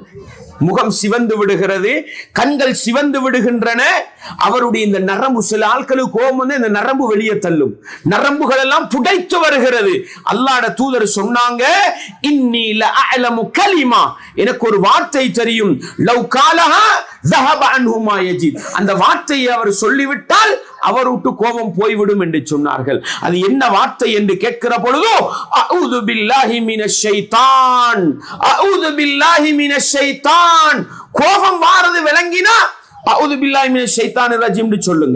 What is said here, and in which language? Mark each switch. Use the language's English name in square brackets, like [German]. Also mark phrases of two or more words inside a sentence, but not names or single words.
[Tamil] முகம் சிவந்து விடுகிறது, கண்கள் சிவந்து விடுகின்றன. அவருடைய இந்த நரம்பு, சில ஆட்களுக்கு கோபம் வந்து இந்த நரம்பு வெளியே தள்ளும், நரம்புகள் எல்லாம் புடைத்து வருகிறது. அல்லாஹ்வுடைய தூதர் சொன்னாங்க, [Arabic] إني لأعلم كلمة, [Tamil] எனக்கு ஒரு வார்த்தை தெரியும், [Arabic] لو قالها ذهب عنه ما يجد, [Tamil] அந்த வார்த்தையை அவர் சொல்லிவிட்டால் அவர் விட்டு கோபம் போய்விடும் என்று சொன்னார்கள். அது என்ன வார்த்தை என்று கேட்கிற பொழுது, [Arabic] أعوذ بالله من الشيطان، أعوذ بالله من الشيطان. [Tamil] கோபம் வாரது விளங்கினா [Arabic] أعوذ بالله من الشيطان الرجيم [Tamil] என்று சொல்லுங்க.